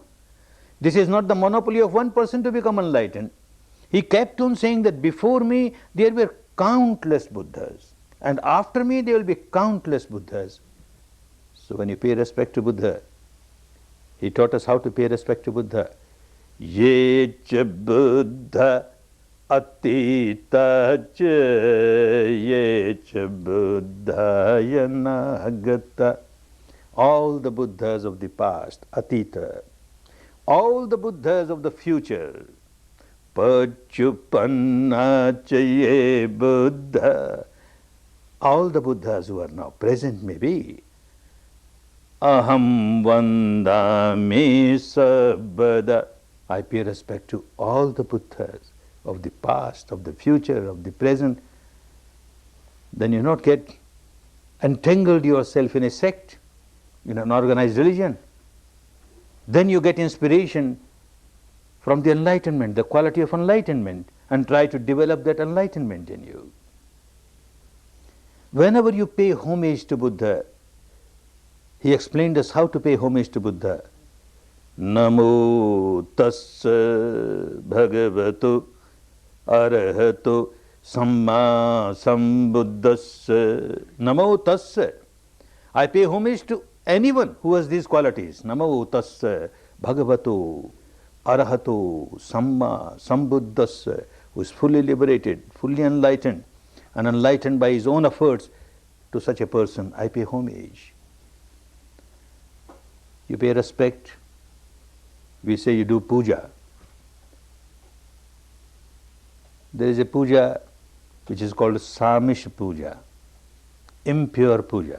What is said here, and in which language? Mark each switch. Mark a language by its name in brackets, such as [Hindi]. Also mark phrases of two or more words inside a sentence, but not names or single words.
[English] This is not the monopoly of one person to become enlightened. He kept on saying that before me there were countless Buddhas, and after me there will be countless Buddhas. So when you pay respect to Buddha, he taught us how to pay respect to Buddha. [Pali] Ye cha Buddha atita cha ye cha Buddha yanagata. [English] All the Buddhas of the past, atita. All the Buddhas of the future, [Pali] pachupanna cha ye Buddha. [English] All the Buddhas who are now present may be. [Pali] Aham vandami sabada. [English] I pay respect to all the Buddhas of the past, of the future, of the present. Then you not get entangled yourself in a sect, in an organized religion. Then you get inspiration from the enlightenment, the quality of enlightenment, and try to develop that enlightenment in you. Whenever you pay homage to Buddha, he explained us how to pay homage to Buddha. [Pali] Namo tassa bhagavato arahato samma sambuddhassa. Namo tassa. [English] I pay homage to anyone who has these qualities. [Pali] Namo tassa bhagavato arahato samma sambuddhassa, [English] who is fully liberated, fully enlightened, and enlightened by his own efforts, to such a person, I pay homage. You pay respect. We say you do puja. There is a puja which is called [Pali] Samish puja, [English] impure puja.